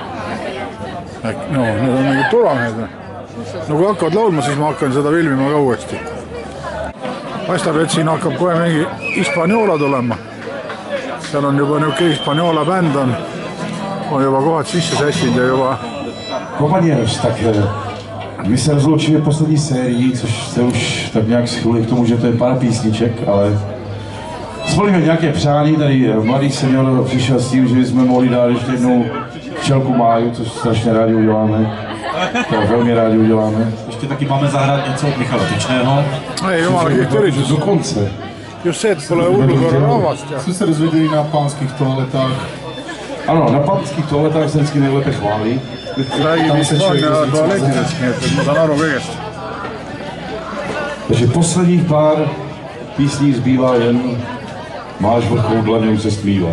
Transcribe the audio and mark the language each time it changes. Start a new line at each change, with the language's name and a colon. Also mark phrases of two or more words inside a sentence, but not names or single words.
Estonian: No, need on mingid turamehed. No kui hakkavad laulma, siis ma hakkan seda filmima ka uuesti. Paistab, et siin hakkab kohe mingi Hispaniola tulema. Seal on juba niuke Hispaniola bänd on juba kohad sisse sätsid ja juba...
Czech: Compañeros, tak my se rozloučili v poslední sérii, což se už tak nějak schvůli k tomu, že to je pár písniček, ale splníme nějaké přání, tady mladý senior přišel s tím, že jsme mohli dát ještě jednou včelku Máju, což strašně rádi uděláme. To velmi rádi uděláme. Ještě taky máme zahrát něco od Michala Tyčného.
Estonian: Ei, jumala kihvt üritus.
Czech: Dokonce.
Estonian: Just see, et pole hullukorra rahvast.
Czech: Co jste dozvěděli na pánských toaletách? Ano, na pánských toaletách se vždycky nejlépe chválí.
Estonian: Räägib Hispaania tualetidest, nii et ma saan aru kõigest.
Czech: Takže posledních pár písní zbývá jen Máš vrchol dlaně už se stmívá.